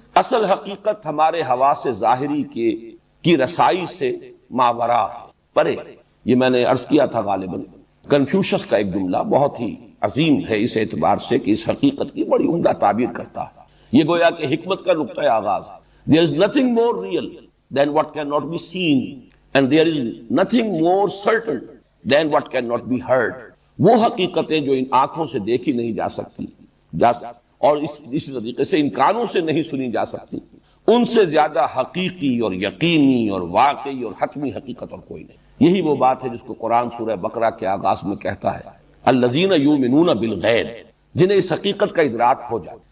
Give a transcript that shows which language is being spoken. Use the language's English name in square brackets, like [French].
[Urdu] اصل حقیقت ہمارے حواس ظاہری کی رسائی سے ماورا ہے، پرے. یہ میں نے عرض کیا تھا غالباً کنفیوشس کا ایک جملہ بہت ہی عظیم ہے اس اعتبار سے کہ اس حقیقت کی بڑی عمدہ تعبیر کرتا ہے. یہ گویا کہ حکمت کا نقطۂ آغاز ہے. [English] There is nothing more real than what cannot be seen, and there is nothing more certain than what cannot be heard. [Urdu] وہ حقیقتیں جو ان آنکھوں سے دیکھی نہیں جا سکتی اور اس طریقے سے ان کانوں سے نہیں سنی جا سکتی، ان سے زیادہ حقیقی اور یقینی اور واقعی اور حتمی حقیقت اور کوئی نہیں. یہی وہ بات ہے جس کو قرآن سورہ بقرہ کے آغاز میں کہتا ہے [Arabic] الذین یؤمنون بالغیب، [Urdu] جنہیں اس حقیقت کا ادراک ہو جائے.